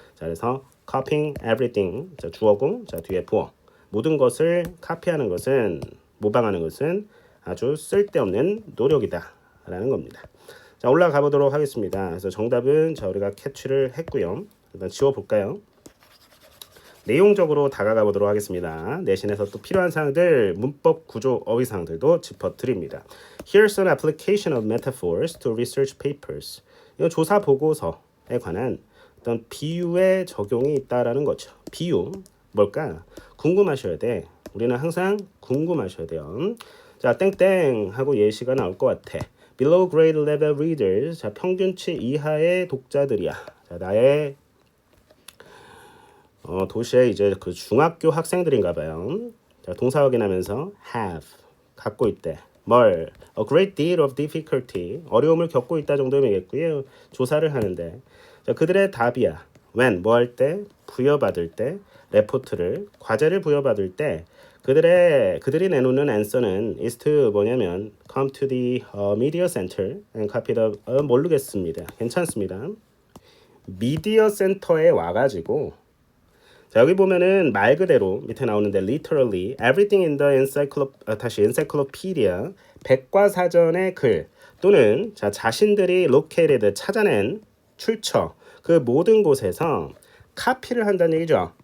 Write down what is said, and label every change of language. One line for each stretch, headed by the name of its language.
Korean: 자, 그래서
English: copying everything
Korean: 자, 주어고 자 뒤에 부어 모든 것을 카피하는 것은 모방하는 것은 아주 쓸데없는 노력이다라는 겁니다. 자, 올라가 보도록 하겠습니다. 그래서 정답은 자 우리가 캐치를 했고요. 일단 지워볼까요? 내용적으로 다가가 보도록 하겠습니다. 내신에서 또 필요한 사항들, 문법, 구조, 어휘 사항들도 짚어드립니다.
English: Here's an application of metaphors to research papers.
Korean: 이거 조사 보고서에 관한 어떤 비유의 적용이 있다라는 거죠. 비유 뭘까? 궁금하셔야 돼. 우리는 항상 궁금하셔야 돼요. 자, 땡땡 하고 예시가 나올 것 같아.
English: Below grade level readers.
Korean: 자, 평균치 이하의 독자들이야. 자, 나의 도시의 이제 그 중학교 학생들인가 봐요. 자, 동사 확인하면서 have 갖고 있대. 뭘?
English: A great deal of difficulty.
Korean: 어려움을 겪고 있다 정도 의미겠고요. 조사를 하는데. 자, 그들의 답이야. when 뭐 할 때? 부여받을 때. 레포트를 과제를 부여받을 때 그들이 내놓는
English: answer는 is to
Korean: 뭐냐면
English: come to the media center and copy the
Korean: 모르겠습니다. 괜찮습니다. 미디어 센터에 와가지고 자, 여기 보면은 말 그대로 밑에 나오는데
English: literally everything in the encyclopedia
Korean: 백과사전의 글 또는 자 자신들이 located 찾아낸 출처 그 모든 곳에서 카피를 한다는 얘기죠.